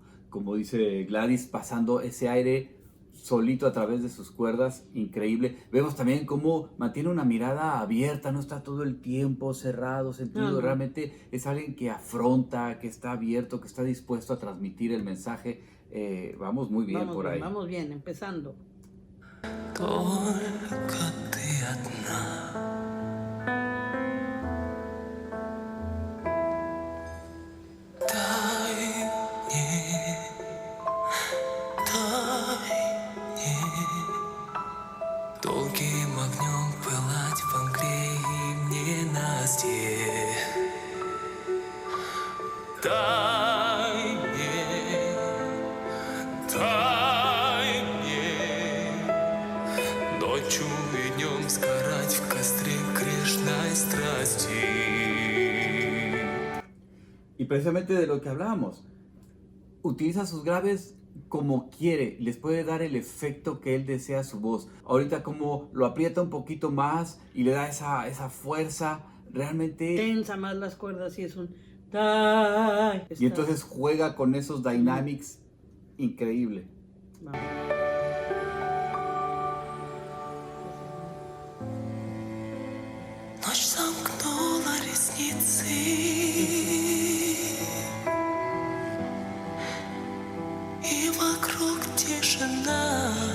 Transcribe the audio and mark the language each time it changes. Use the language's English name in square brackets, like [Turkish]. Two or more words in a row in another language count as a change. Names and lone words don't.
[Spanish] Como dice Gladys, pasando ese aire solito a través de sus cuerdas, increíble. Vemos también cómo mantiene una mirada abierta, no está todo el tiempo cerrado, sentido. Realmente es alguien que afronta, que está abierto, que está dispuesto a transmitir el mensaje. Vamos muy bien por ahí. Vamos bien, empezando. [Russian] Только ты одна. Дай мне долгим огнем пылать в Англии ненастье. Дай мне ночью и днем сгорать в костре грешной страсти. [Spanish] Y precisamente de lo que hablábamos, utiliza sus graves como quiere, les puede dar el efecto que él desea a su voz. Ahorita como lo aprieta un poquito más y le da esa fuerza, realmente... Tensa más las cuerdas y es un... Y entonces juega con esos dynamics increíble. Vamos. [Russian] Ночь сомкнула ресницы, и вокруг тишина.